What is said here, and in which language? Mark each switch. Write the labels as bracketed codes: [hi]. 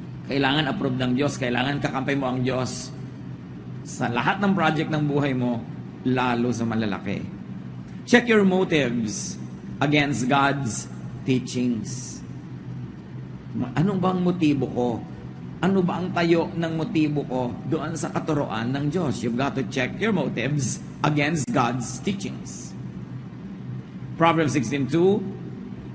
[tl] Kailangan approve ng Diyos, kailangan kakampi mo ang Diyos sa lahat ng project ng buhay mo, lalo sa malalaki. [en] Check your motives against God's teachings. [tl] Anong bang motibo ko? Ano ba ang tayo ng motibo ko doon sa katuroan ng Diyos? [en] You've got to check your motives against God's teachings. Proverbs 16:2,